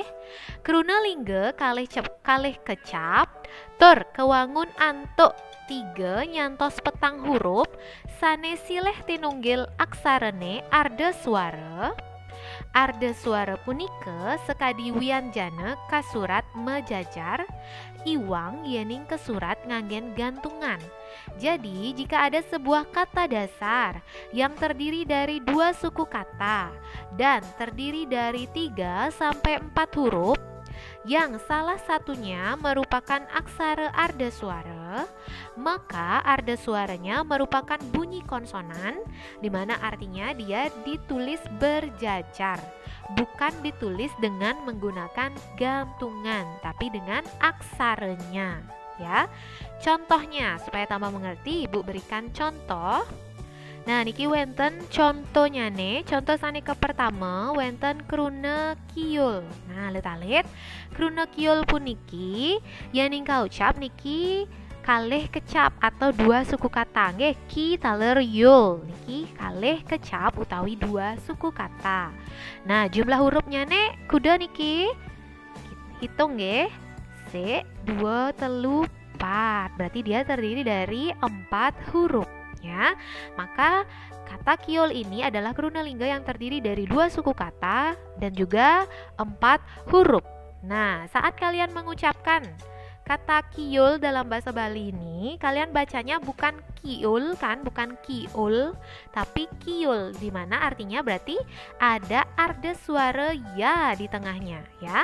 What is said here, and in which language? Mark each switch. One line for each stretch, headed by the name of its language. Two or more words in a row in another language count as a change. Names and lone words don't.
Balinese: Kruna lingga kalih kecap, tur kewangun antuk 3 nyantos petang huruf, sane silih tinunggil aksarane arda swara. Arda swara punika sekadi wianjana kasurat mejajar, iwang yening kesurat nganggen gantungan.
Indonesian: Jadi jika ada sebuah kata dasar yang terdiri dari 2 suku kata dan terdiri dari 3 sampai 4 huruf, yang salah satunya merupakan aksara arda swara, maka arda suaranya merupakan bunyi konsonan, di mana artinya dia ditulis berjajar, bukan ditulis dengan menggunakan gantungan, tapi dengan aksaranya, ya. Contohnya, supaya tambah mengerti, Ibu berikan contoh. Nah,
Balinese: niki wenten
Indonesian: contohnya nih,
Balinese: contoh sane ke pertama wenten kruna kiul.
Indonesian: Nah, lihat kruna kiul puniki yang ningka ucap
Balinese: niki kalih kecap
Indonesian: atau 2 suku kata.
Balinese: Nggih, ki taler yul. Niki kalih kecap utawi 2
Indonesian: suku kata. Nah, jumlah hurufnya nih
Balinese: kuda niki
Indonesian: hitung nggih. 2 3 4. Berarti dia terdiri dari 4 huruf. Ya, maka kata kiol ini adalah krunalingga yang terdiri dari 2 suku kata dan juga 4 huruf. Nah, saat kalian mengucapkan kata kiol dalam bahasa Bali ini, kalian bacanya bukan kiul kan, bukan kiul, tapi kiul, di mana artinya berarti ada arda suara ya di tengahnya, ya.